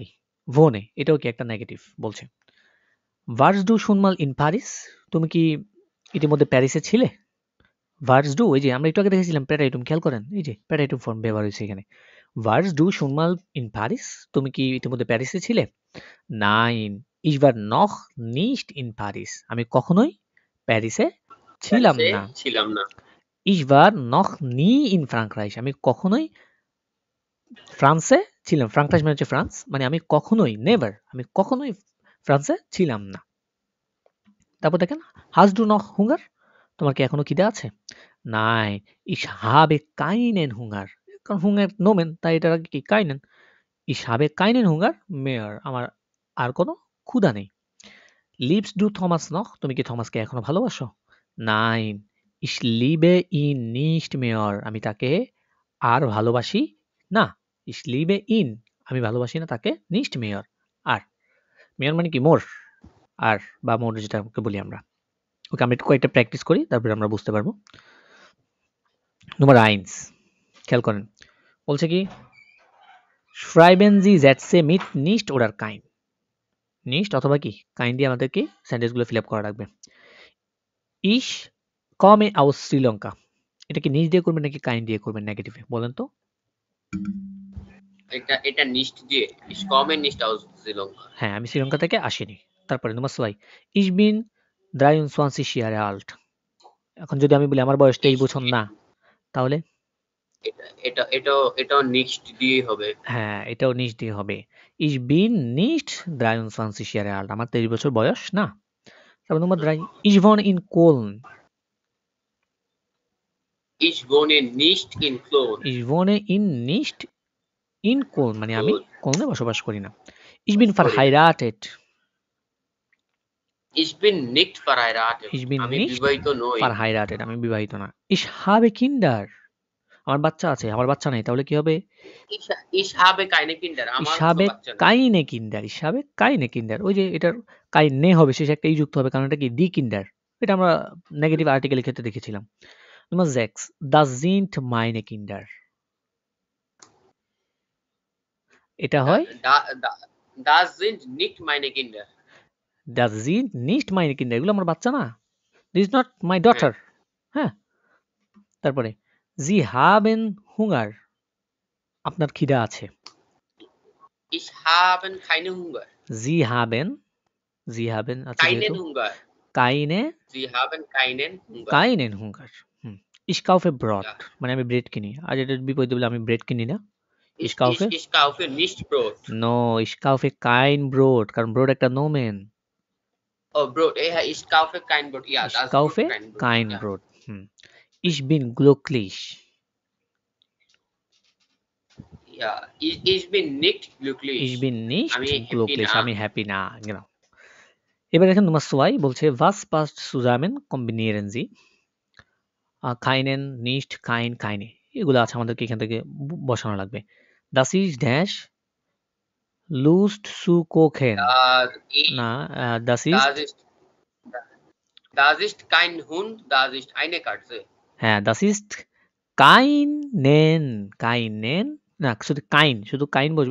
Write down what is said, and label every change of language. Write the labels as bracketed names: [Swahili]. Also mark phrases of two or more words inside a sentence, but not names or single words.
[Bangla] ভোনে এটাও কি একটা নেগেটিভ বলছে। [German] Warst du schon mal in Paris, [Bangla] তুমি কি ইতিমধ্যে প্যারিসে ছিলে? [German] Warst du, [Bangla] ওই যে আমরা একটু আগে দেখেছিলাম প্যারাইটুম, খেয়াল করেন এই যে প্যারাইটুম ফর্ম ব্যবহার হয়েছে এখানে। [German] Warst du schon mal in Paris, [Bangla] তুমি কি ইতিমধ্যে প্যারিসে ছিলে? [German] নাইন, ich war noch nicht in Paris, [Bangla] আমি কখনোই প্যারিসে ছিলাম প্যারিসে না। ছিলাম না। [German] ich war noch nie in Frankreich, [Bangla] আমি কখনোই ফ্রান্সে ছিলাম, ফ্রাঙ্করাইশ মানে হচ্ছে ফ্রান্স, মানে আমি কখনোই নেভার, আমি কখনোই ফ্রান্সে ছিলাম না। তারপর দেখেন [German] Hast du noch Hunger, [Bangla] তোমার কি এখনো খিদে আছে? [German] নাই, ich habe keinen Hunger, [Bangla] কারণ [German] Hunger Nomen [Bangla] তাই এটার আগে কি কাইনেন, [German] ich habe keinen Hunger mehr, [Bangla] আমার আর কোনো ক্ষুধা নেই। [German] Liebst du Thomas noch, [Bangla] তুমি কি থমাসকে এখনো ভালোবাসো? [German] নাইন, ich liebe ihn nicht mehr, [Bangla] আমি তাকে আর ভালোবাসি না। [German] ich liebe ihn, [Bangla] আমি ভালোবাসি না তাকে, [German] nicht mehr, [Bangla] আর মেয়র মানে কি মোর, আর বা মোর যেটা বলি আমরা। ওকে, আমরা একটু কয়েকটা প্র্যাকটিস করি তারপরে আমরা বুঝতে পারবো। [German] Nummer eins, [Bangla] খেয়াল করেন বলছে কি [German] schreiben Sie Sätze mit nicht oder kein, [Bangla] nicht অথবা কি কাইন দিয়ে আমাদেরকে সেন্টেন্সগুলো ফিল আপ করা লাগবে। [German] ich komme aus [Bangla] শ্রীলঙ্কা, এটা কি নিজ দিয়ে করবেন নাকি কাইন দিয়ে করবেন নেগেটিভে বলেন তো? এটা নিস্ট দিয়ে, [German] ich komme nicht aus শ্রীলঙ্কা। [Bangla] হ্যাঁ, আমি শ্রীলঙ্কা থেকে আসিনি। তারপরে নম্বর 6 [German] ich bin 23 Jahre alt, [Bangla] এখন যদি আমি বলি আমার বয়স 23 [German] Ich [Bangla] বছর [German] bin, [Bangla] না, তাহলে এটাও নিক্সট দিয়েই হবে। হ্যাঁ, এটাও নিজ দিয়ে হবে। [German] ich bin nicht 23 Jahre alt, [Bangla] আমার 23 বছর বয়স না। তারপর নম্বর 3 [German] ich wohne in Köln, Ich wohne nicht in Köln। ich wohne in nicht in Köln, [Bangla] মানে আমি Köln, কোলনে বসবাস করি না। [German] ich bin [Bangla] করি না। [German] verheiratet, Ich bin nicht verheiratet, ich bin [Bangla] আমি [German] nicht [Bangla] বিবাহিত নই। [German] verheiratet, [Bangla] আমি বিবাহিত না। [German] ich habe Kinder, [Bangla] আমার বাচ্চা আছে, আমার বাচ্চা নেই, তাহলে কি হবে? [German] Ich habe keine Kinder, ich [Bangla] আমার কোনো [German] habe [Bangla] বাচ্চা নেই। [German] keine Kinder, ich habe keine Kinder, [Bangla] ওই যে এটার keine হবে, শেষে একটা ই যুক্ত হবে, কারণ এটা কি [German] die Kinder, [Bangla] এটা আমরা নেগেটিভ আর্টিকেলের ক্ষেত্রে দেখেছিলাম। [German] Nummer 6 das sind meine Kinder, [Bangla] এটা হয় [German] Das sind nicht meine Kinder. das sind nicht meine Kinder, [Bangla] এগুলো আমার বাচ্চা না, [English] this is not my [Bangla] হ্যাঁ, [German] daughter। [Bangla] হ্যাঁ, তারপরে [German] sie haben Hunger, [Bangla] আপনার খিদা আছে। [German] ich habe keine Hunger. sie haben আছে Keinen [Bangla] যেহেতু, [German] Hunger. keine Sie haben keinen Hunger. keinen Hunger। ich kaufe Brot, Ja. [Bangla] মানে আমি ব্রেড কিনি। আর এটার বিপরীতে বলে আমি ব্রেড কিনি না, [German] ich kaufe Ich kaufe nicht Brot. no, ich kaufe kein Brot, [Bangla] কারণ ব্রড একটা নোমেন। [German] Oh, Brot. Ja, ich kaufe kein Brot. Ja, ich das kaufe Brot, kein Brot. kein Ja. Brot। ich bin glücklich, Ja, ich bin nicht glücklich. ich bin nicht [Bangla] আমি happy [German] glücklich, [Bangla] না। আমি হ্যাপি না। genau। এবার দেখেন Nummer 2 বলছে [German] was passt zusammen kombinieren Sie keinen nicht kein keine, [Bangla] এগুলো আছে আমাদেরকে এখান থেকে বসানো লাগবে। [German] das ist dash lust zu kochen, না das ist Das ist kein Hund, das ist eine Katze. [Bangla] হ্যাঁ [German] das ist keinen [Bangla] না, শুধু কাইন বসবে,